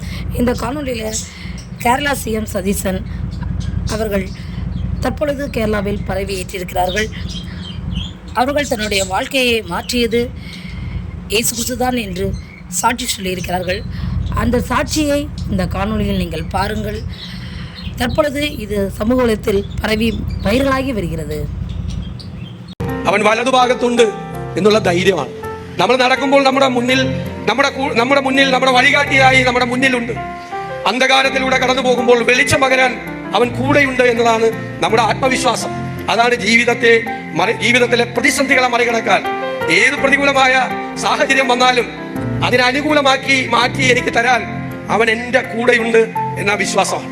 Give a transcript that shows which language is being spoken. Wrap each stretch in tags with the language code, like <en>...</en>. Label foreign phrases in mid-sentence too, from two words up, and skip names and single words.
<ta>இந்த காணொலியில் கேரளா சிஎம் சதீசன் அவர்கள் தற்பொழுது கேரளாவில் பதவி ஏற்றிருக்கிறார்கள். அவர்கள் தன்னுடைய வாழ்க்கையை மாற்றியது இயேசு கிறிஸ்து தான் என்று சாட்சி சொல்லியிருக்கிறார்கள். அந்த சாட்சியை இந்த காணொலியில் நீங்கள் பாருங்கள். தற்பொழுது இது சமூக வலைத்தில் பரவி வைரலாகி வருகிறது.</ta> <ml>അവൻ വലതുഭാഗത്തുണ്ട് എന്നുള്ള ധൈര്യമാണ്. നമ്മൾ നടക്കുമ്പോൾ നമ്മുടെ മുന്നിൽ നമ്മുടെ വഴികാട്ടിയായി നമ്മുടെ മുന്നിലുണ്ട്. അന്ധകാരത്തിലൂടെ കടന്നു പോകുമ്പോൾ വെളിച്ചം പകരാൻ അവൻ കൂടെയുണ്ട് എന്നതാണ് നമ്മുടെ ആത്മവിശ്വാസം. അതാണ് ജീവിതത്തിലെ പ്രതിസന്ധികളെ മറികടക്കാൻ ഏത് പ്രതികൂലമായ സാഹചര്യം വന്നാലും അതിനനുകൂലമാക്കി മാറ്റി എനിക്ക് തരാൻ അവൻ എൻ്റെ കൂടെയുണ്ട് എന്ന വിശ്വാസമാണ്.</ml>